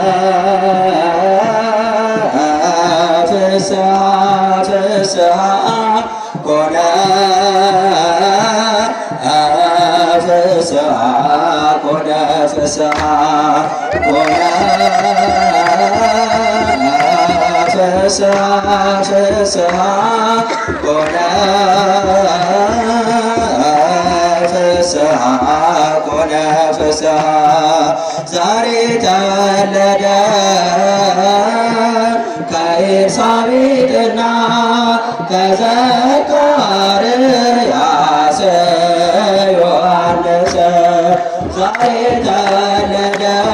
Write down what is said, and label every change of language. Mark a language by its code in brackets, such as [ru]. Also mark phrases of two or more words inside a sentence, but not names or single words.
[gez] ፍስሐ ፍስሐ ኮነ ፍስሐ ኮነ ፍስሐ ኮነ ፍስሐ ፍስሐ ኮነ ፍስሐ ኮነ ፍስሐ [am] ዛሬ ተወለደ ከኤልሳቤጥና ከዘካርያስ ዮሐንስ ዛሬ ተወለደ